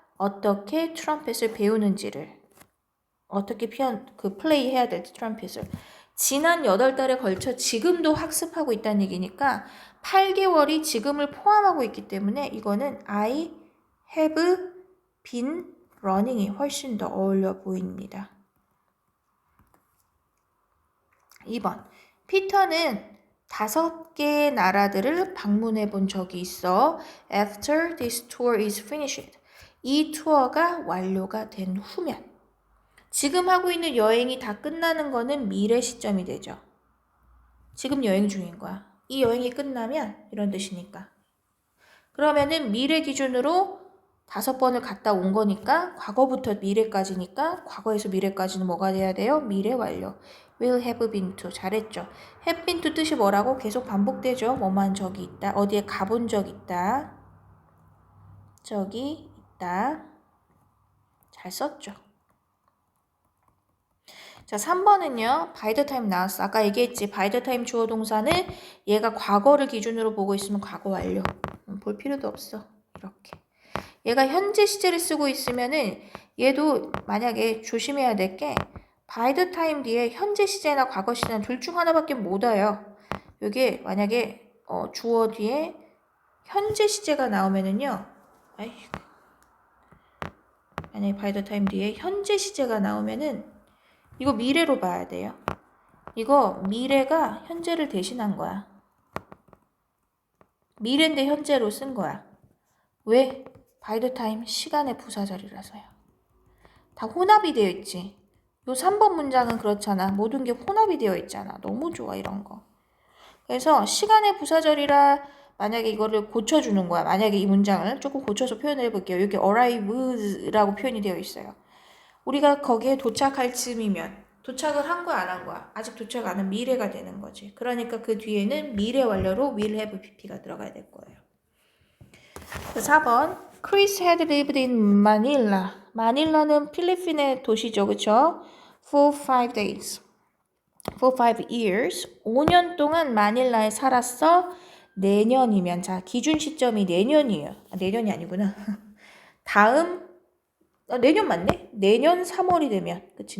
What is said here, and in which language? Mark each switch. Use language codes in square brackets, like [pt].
[ko] 어떻게 트럼펫을 배우는지를 어떻게 플레이 해야 될지 트럼펫을 지난 8달에 걸쳐 지금도 학습하고 있다는 얘기니까 8개월이 지금을 포함하고 있기 때문에 이거는 [en] I have been running [ko] 이 훨씬 더 어울려 보입니다. 2번 피터는 5개 나라들을 방문해 본 적이 있어. [en] After this tour is finished. [ko] 이 투어가 완료가 된 후면. 지금 하고 있는 여행이 다 끝나는 거는 미래 시점이 되죠. 지금 여행 중인 거야. 이 여행이 끝나면 이런 뜻이니까. 그러면은 미래 기준으로 5번을 갔다 온 거니까 과거부터 미래까지니까 과거에서 미래까지는 뭐가 돼야 돼요? 미래 완료. [en] will have been to. [ko] 잘했죠. have been to 뜻이 뭐라고? 계속 반복되죠. 뭐만 저기 있다. 어디에 가본 적 있다. 저기 있다. 잘 썼죠. 자, 3번은요. by the time 나왔어. 아까 얘기했지. by the time 주어 동사는 얘가 과거를 기준으로 보고 있으면 과거 완료. 볼 필요도 없어. 이렇게. 얘가 현재 시제를 쓰고 있으면은 얘도 만약에 조심해야 될 게 by the time 뒤에 현재 시제나 과거 시제나 둘 중 하나밖에 못 와요. 여기 만약에 주어 뒤에 현재 시제가 나오면은요. 만약에 by the time 뒤에 현재 시제가 나오면은 이거 미래로 봐야 돼요. 이거 미래가 현재를 대신한 거야. 미래인데 현재로 쓴 거야. 왜? by the time 시간의 부사절이라서요. 다 혼합이 되어 있지. 요 3번 문장은 그렇잖아. 모든 게 혼합이 되어 있잖아. 너무 좋아 이런 거. 그래서 시간의 부사절이라 만약에 이거를 고쳐주는 거야. 만약에 이 문장을 조금 고쳐서 표현해 볼게요. 여기 arrives라고 표현이 되어 있어요. 우리가 거기에 도착할 즈음이면 도착을 한 거야 안 한 거야? 아직 도착 안 한 미래가 되는 거지. 그러니까 그 뒤에는 미래 완료로 will have pp가 들어가야 될 거예요. [en] 4번 Chris had lived in Manila. [ko] 마닐라는 필리핀의 도시죠. 그쵸? [en] For 5 days. For 5 years. [ko] 5년 동안 마닐라에 살았어. 내년이면 자 기준 시점이 내년이에요. 내년이 아니구나. 다음 내년 맞네? 내년 3월이 되면 그치?